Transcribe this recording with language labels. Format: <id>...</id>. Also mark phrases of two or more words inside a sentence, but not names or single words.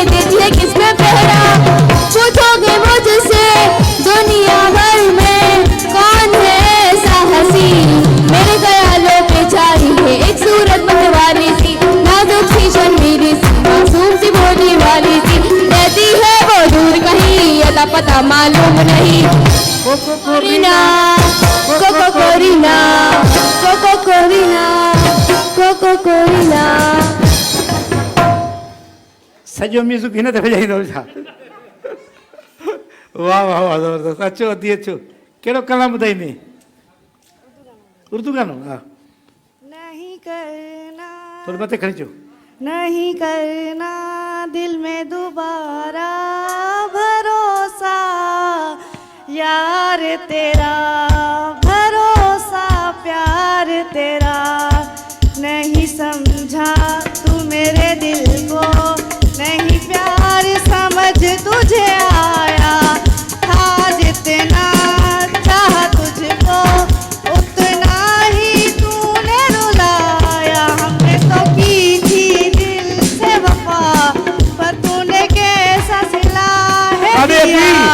<hi>देखिए किसमें पहरा पूछोगे मुझसे दुनिया भर में कौन है ऐसा हंसी मेरे ख्यालों पे चाहिए एक सूरत मतवाली सी नाजुक सी शर्मीली सी मासूम सी भोली वाली सी रहती है वो दूर कहीं अता पता मालूम नहीं कोकोरीना</hi> <sd>सॼो म्यूज़िक हिन ते वॼाईंदो छा वाह वाह वाह ज़बरदस्त अचो अदी अचो कहिड़ो कलाम ॿुधाईंदे उर्दू गानो हा</sd> <hi>नहीं करना</hi> <sd>थोड़ी मथे खणी अचो</sd> <hi>नहीं करना दिल में दोबारा भरोसा यार तेरा भरोसा प्यार तेरा नहीं समझा तू मेरे दिल को नहीं प्यार समझ तुझे आया था जितना चाह तुझको उतना ही तूने रुलाया हमने तो की थी दिल से वफा पर तूने कैसा सिला है दिया</hi>